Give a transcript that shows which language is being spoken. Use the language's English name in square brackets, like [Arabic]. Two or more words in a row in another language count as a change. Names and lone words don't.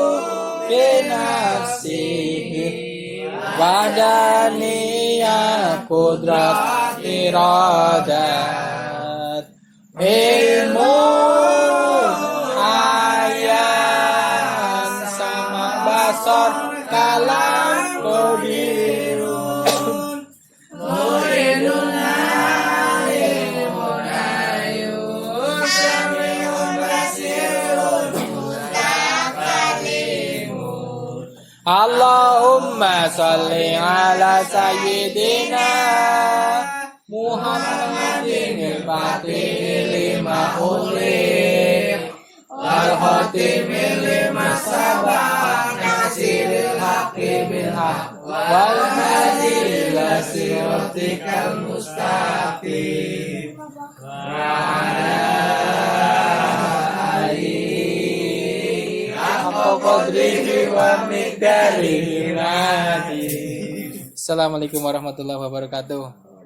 [Arabic] بنفسه وحدانية قدرة إرادة علم حياة سمع بصر كلام قادر مريد عالم حي سميع بصير متكلم. اللهم صل على سيدنا محمد الفاتح لما أغلق والخاتم لما سبق ناصر الحق بالحق والهادي إلى صراطك المستقيم وعلى آله حق قدره ومقداره. السلام عليكم ورحمة الله وبركاته.